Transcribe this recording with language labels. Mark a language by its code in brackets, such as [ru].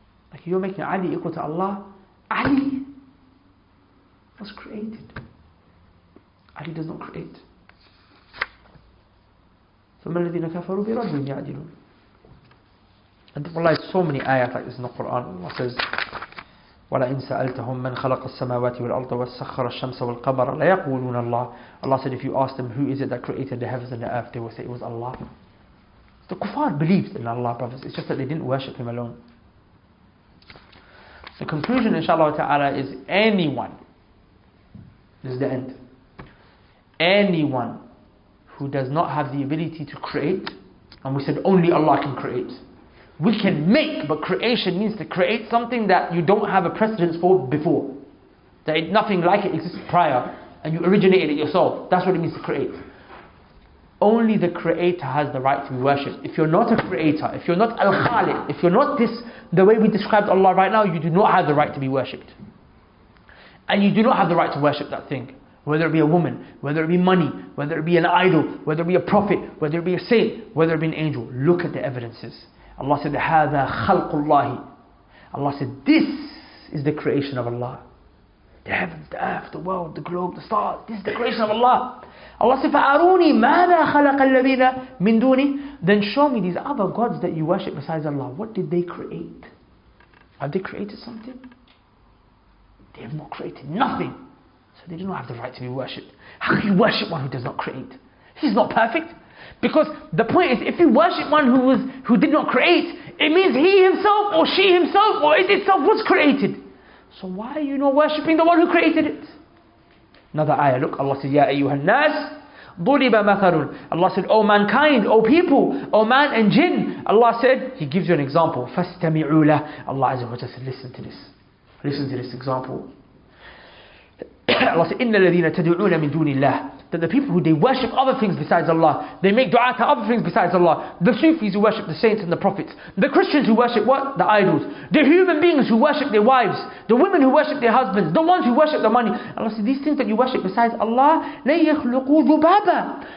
[en] Like you're making Ali equal to Allah. Ali was created. Ali does not create. [ar] فَمَا الَّذِينَ كَفَرُوا بِرَبِّهِمْ يَعْدِلُونَ. [en] And Allah has so many ayat like this in the Quran. Allah says, [ar] وَلَئِنْ سَأَلْتَهُمْ مَنْ خَلَقَ السَّمَاوَاتِ وَالْأَرْضَ وَسَخَّرَ الشَّمْسَ وَالْقَمَرَ لَيَقُولُونَ اللَّهُ. [en] Allah said, if you ask them who is it that created the heavens and the earth, they will say it was Allah. The kuffar believed in Allah, brothers. It's just that they didn't worship Him alone. The conclusion, inshallah ta'ala, is anyone, this is the end, anyone who does not have the ability to create, and we said only Allah can create. We can make, but creation means to create something that you don't have a precedence for before. That nothing like it exists prior, and you originated it yourself. That's what it means to create. Only the creator has the right to be worshipped. If you're not a creator, if you're not al-Khaliq, if you're not this, the way we described Allah right now, you do not have the right to be worshipped. And you do not have the right to worship that thing. Whether it be a woman, whether it be money, whether it be an idol, whether it be a prophet, whether it be a saint, whether it be an angel. Look at the evidences. Allah said, [ar] هَذَا خَلْقُ اللَّهِ. [en] Allah said, this is the creation of Allah. The heavens, the earth, the world, the globe, the stars. This is the creation of Allah. Allah said, [ar] فَأَرُونِي مَاذَا خَلَقَ الَّذِينَ مِن دُونِي. [en] Then show me these other gods that you worship besides Allah. What did they create? Have they created something? They have not created nothing. So they do not have the right to be worshipped. How can you worship one who does not create? He's not perfect. Because the point is, if you worship one who did not create, it means he himself or she himself or it itself was created. So why are you not worshipping the one who created it? Another ayah, look, Allah said, [ar] Ya ayyuhan nas, ضُرِبَ مَثَلٌ. [en] Allah said, O mankind, O people, O man and jinn. Allah said, He gives you an example. [ar] فَاسْتَمِعُوا لَهُ. [en] Allah Azza wa Jalla said, listen to this. Listen to this example. Allah said, [ar] إِنَّ الَّذِينَ تَدْعُونَ مِن دُونِ اللَّهِ. [en] That the people who they worship other things besides Allah, they make dua to other things besides Allah. The Sufis who worship the saints and the prophets. The Christians who worship what? The idols. The human beings who worship their wives. The women who worship their husbands. The ones who worship the money. Allah said, these things that you worship besides Allah, [ar] لَن يَخْلُقُوا ذُبَابًا.